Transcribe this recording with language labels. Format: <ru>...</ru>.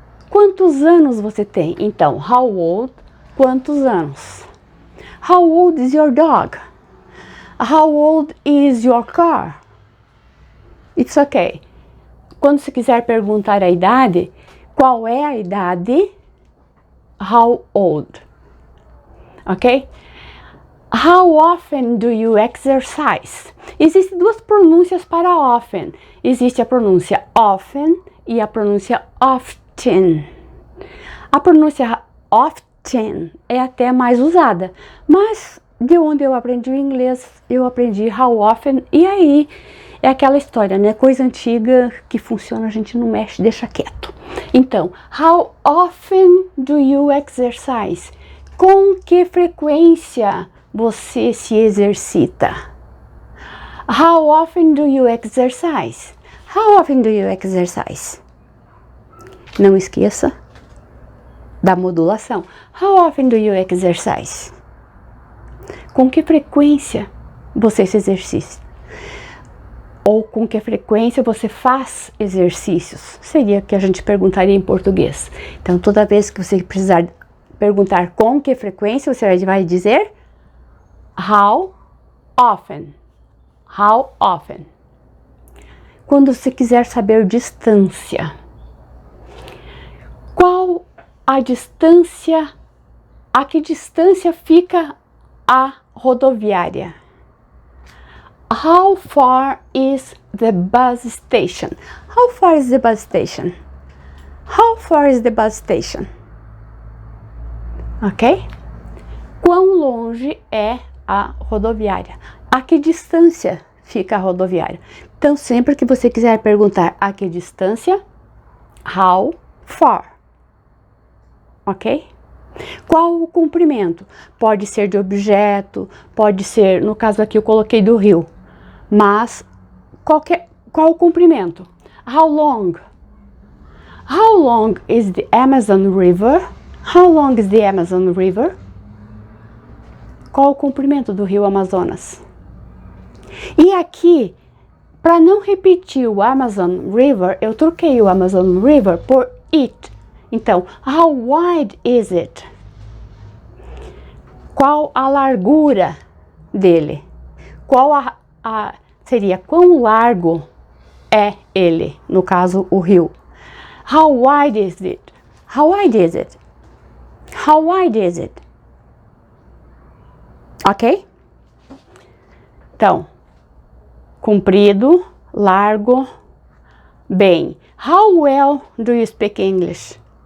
<pt>Quantos anos você tem? Então,</pt> <en>how old,</en> <pt>quantos anos?</pt> <en>How old is your dog? How old is your car? It's okay.</en> <pt>Quando você quiser perguntar a idade, qual é a idade?</pt> <en>How old? Ok? How often do you exercise?</en> <pt>Existem duas pronúncias para often. Existe a pronúncia often e a pronúncia often. A pronúncia often é até mais usada, mas de onde eu aprendi o inglês, eu aprendi</pt> <en>how often,</en> <pt>e aí é aquela história, né? Coisa antiga que funciona, a gente não mexe, deixa quieto. Então,</pt> <en>how often do you exercise?</en> <pt>Com que frequência você se exercita?</pt> <en>How often do you exercise? How often do you exercise?</en> <pt>Não esqueça da modulação.</pt> <en>How often do you exercise?</en> <pt>Com que frequência você se exercita? Ou com que frequência você faz exercícios? Seria o que a gente perguntaria em português. Então, toda vez que você precisar perguntar com que frequência, você vai dizer</pt> <en>how often. How often.</en> <pt>Quando você quiser saber distância, qual a distância, a que distância fica a rodoviária?</pt> <en>How far is the bus station? How far is the bus station? How far is the bus station? Ok?</en> <pt>Quão longe é a rodoviária? A que distância fica a rodoviária? Então, sempre que você quiser perguntar a que distância,</pt> <en>how far?</en> <pt>Ok? Qual o comprimento? Pode ser de objeto, pode ser, no caso aqui eu coloquei do rio, mas qual o comprimento?</pt> <en>How long? How long is the Amazon River? How long is the Amazon River?</en> <pt>Qual o comprimento do rio Amazonas? E aqui, para não repetir o Amazon River, eu troquei o Amazon River por it. Então,</pt> <en>how wide is it?</en> <pt>Qual a largura dele? Qual seria quão largo é ele? No caso, o rio.</pt> <en>How wide is it? How wide is it? How wide is it? Ok?</en> <pt>Então, comprido, largo, bem.</pt> <en>How well do you speak English?</en>